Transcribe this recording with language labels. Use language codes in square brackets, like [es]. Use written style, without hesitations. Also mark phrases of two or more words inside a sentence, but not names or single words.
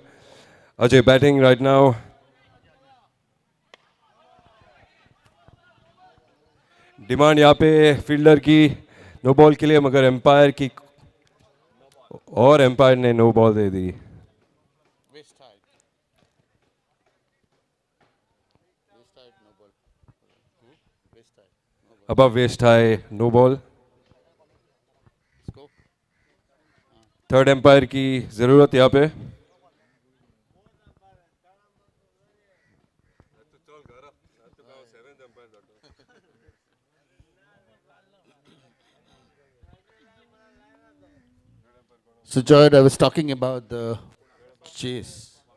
[en] Ajay batting right now. [hi] Demand यहाँ पे fielder की [en] no ball [hi] के लिए मगर umpire की और umpire ने [en] no ball [hi] दे दी. [en] Above waist high, no ball. third umpire [hi] की जरूरत यहाँ पे. [en] So Joyed, I was talking about the chase.